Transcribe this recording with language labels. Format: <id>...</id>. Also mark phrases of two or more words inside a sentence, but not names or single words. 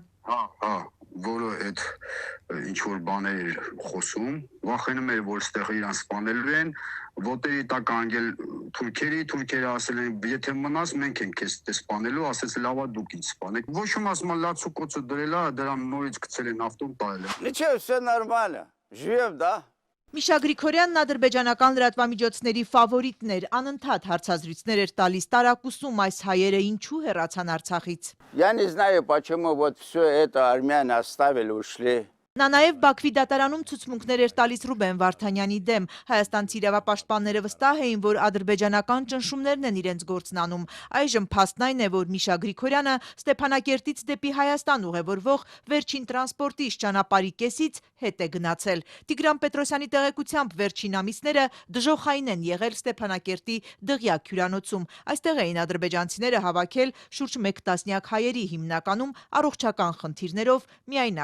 <hy>Հա, որը այդ ինչ որ բաներ խոսում, վախենում էր, որ ստեղ իրան սպանելու են, ոտերի տակ անգել թուրքերը ասել են, եթե մնաս մենք ենք քեզ սպանելու, ասեց լավա դուք ինձ սպանեք։ Ոչ ոք ասում է լացու կոծը դրել է, դրան նորից գցել են ավտոն տալել է։</hy> <ru>Ничего, все нормально. Живем, да?</ru> <hy>Միշա Գրիգորյանն ադրբեջանական լրատվամիջոցների ֆավորիտն էր, անընդհատ հարցազրույցներ էր տալիս, տարակուսում այս հայերը ինչու հեռացան Արցախից։</hy> <ru>Я не знаю, почему вот все это армяне оставили, ушли.</ru> <hy>Նա նաև Բաքվի դատարանում ցուցմունքներ էր տալիս Ռուբեն Վարդանյանի դեմ։ Հայաստանցի իրավապաշտպանները վստահ էին, որ ադրբեջանական ճնշումներն են իրենց գործն անում։ Այժմ փաստն այն է, որ Միշա Գրիգորյանը Ստեփանակերտից դեպի Հայաստան ուղևորվող վերջին տրանսպորտիչ ճանապարհի կեսից հետ է գնացել։ Տիգրան Պետրոսյանի տեղեկությամբ վերջին ամիսները դժոխային են եղել Ստեփանակերտի Դղյակ հյուրանոցում։ Այստեղ էին ադրբեջանցիները հավաքել շուրջ 1 տասնյակ հայերի, հիմնականում առողջական խնդիրներով միայնակ մարդիկ։</hy>